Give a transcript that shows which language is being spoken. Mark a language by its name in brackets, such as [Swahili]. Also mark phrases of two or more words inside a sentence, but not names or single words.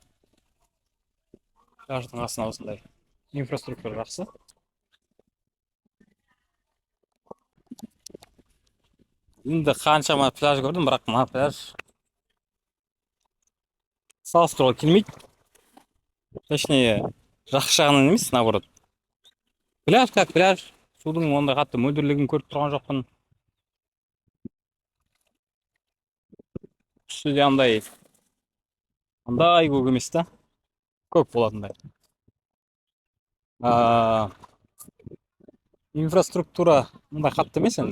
[Kazakh] Пляждың қасына осындай инфраструктура жақсы. Енді қаншама пляж көрдім, бірақ мына пляж салыстыруға келмейді. Точнее, жақсы жағынан емес, наоборот. [Russian] Пляж как пляж. [Kazakh] Судың ондай қатты мөлдірлігін көріп тұрған жоқпын. Түсі де андай көк емес та. Көк болатындай. Инфраструктура мындай қатты емес енді.